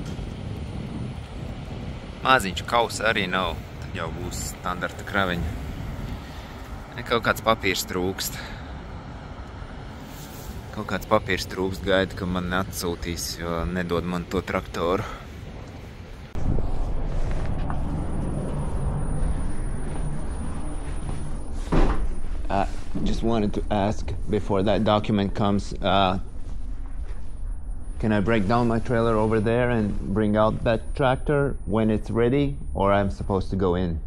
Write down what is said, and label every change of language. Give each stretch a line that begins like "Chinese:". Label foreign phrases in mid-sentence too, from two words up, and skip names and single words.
Latvian: Maziņš kausa arī nav, tad jau būs standarta kraveņa. Kaut kāds papīrs trūkst. Gaida, ka man atsūtīs, jo nedod man to traktoru.
English: Just wanted to ask before that document comes, can I break down my trailer over there and bring out that tractor when it's ready, or I'm supposed to go in?